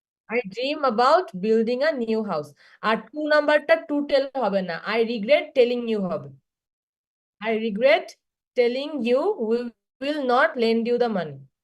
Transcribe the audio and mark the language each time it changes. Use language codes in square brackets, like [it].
[en] I dream about building a new house. [bn] আর 2 নাম্বারটা [en] to tell [bn] হবে না, [en] I regret telling you [bn] হবে। [en] I regret telling you we will not lend you the money.